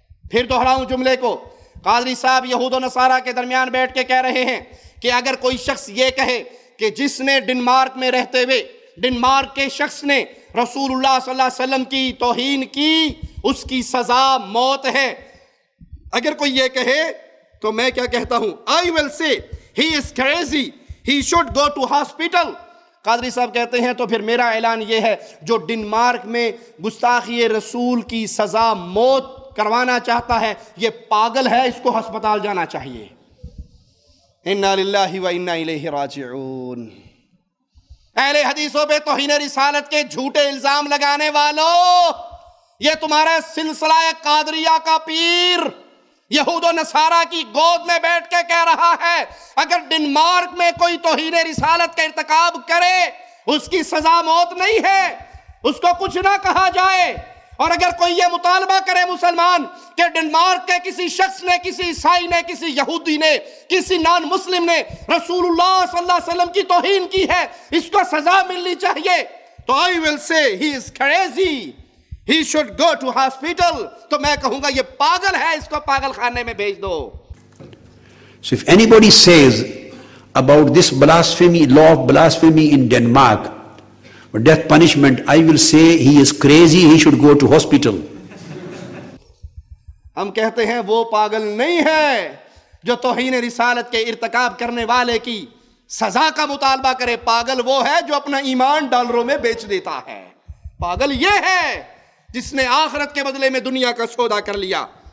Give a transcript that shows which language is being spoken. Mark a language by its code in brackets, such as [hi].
[ur] پھر دہراؤں جملے کو, قادری صاحب یہود و نصارہ کے درمیان بیٹھ کے کہہ رہے ہیں کہ اگر کوئی شخص یہ کہے کہ جس نے ڈنمارک میں رہتے ہوئے ڈنمارک کے شخص نے رسول اللہ صلی اللہ علیہ وسلم کی توہین کی, اس کی سزا موت ہے. اگر کوئی یہ کہے تو میں کیا کہتا ہوں؟ [en] I will say he is crazy, he should go to hospital. [ur] Qadri صاحب کہتے ہیں تو پھر میرا اعلان یہ ہے, جو ڈنمارک میں گستاخی رسول کی سزا موت کروانا چاہتا ہے یہ پاگل ہے, اس کو ہسپتال جانا چاہیے. انا للہ و انا الیہ راجعون. اہل حدیثوں پہ توہین رسالت کے جھوٹے الزام لگانے والوں, یہ تمہارا سلسلہ قادریہ کا پیر یہود و نصارہ کی گود میں بیٹھ کے کہہ رہا ہے اگر ڈنمارک میں کوئی توہین رسالت کا ارتکاب کرے اس کی سزا موت نہیں ہے, اس کو کچھ نہ کہا جائے. اور اگر کوئی یہ مطالبہ کرے مسلمان کہ ڈنمارک کے کسی شخص نے, کسی عیسائی نے, کسی یہودی نے, کسی نان مسلم نے رسول اللہ صلی اللہ علیہ وسلم کی توہین کی ہے, اس کو سزا ملنی چاہیے, تو [en] I will say he is crazy, he should go to hospital. [ur] تو میں کہوں گا یہ پاگل ہے, اس کو پاگل خانے میں بھیج دو. [en] So if anybody says about this blasphemy, law of blasphemy in Denmark, death punishment, I will say he is crazy, he should go to hospital. [ur] ہم کہتے ہیں وہ پاگل نہیں ہے جو توہین رسالت کے ارتکاب کرنے والے کی سزا کا مطالبہ کرے, پاگل وہ ہے جو اپنا ایمان ڈالروں میں بیچ دیتا ہے, پاگل یہ ہے جس نے آخرت کے بدلے میں دنیا کا سودا کر لیا.